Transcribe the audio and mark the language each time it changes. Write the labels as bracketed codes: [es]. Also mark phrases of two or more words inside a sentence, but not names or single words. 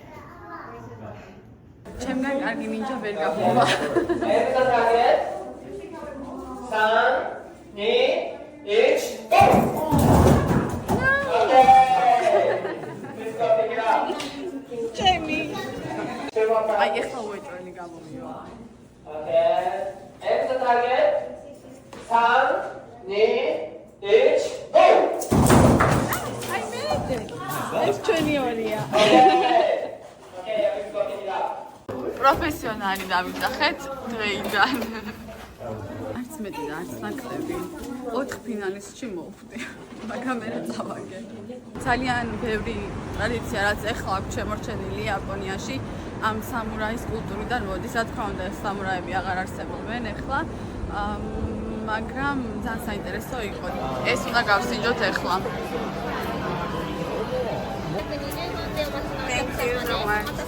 [ka] ჩემგან კარგი ნინჯა ვერ გაჰყვა. [en] Every target. 3, 2, 1, go! Okay. Let's go pick it up. [ka] ჩემი. აი ეხლა უეჭველი გამომივა. [en] Okay. Every target. 3, 2, 1, go! [ka] აი მე ეს ჩვენი ორია. [en] Okay, let's go pick it up. [ka] პროფესიონალი დავიძახეთ დღეიდან. არც მეტი და არც ნაკლები. 4 ფინალისტში მოვხვდი, მაგრამ მე წავაგე. ძალიან ბევრი ტრადიცია, რაც ეხლა აქვს შემორჩენილი იაპონიაში, ამ სამურაის კულტურიდან მოდის. რა თქმა უნდა, ეს სამურაები აღარ არსებობენ ეხლა, მაგრამ ძალიან საინტერესო იყო. ეს უნდა გავსინჯოთ ეხლა. [en] Thank you so much.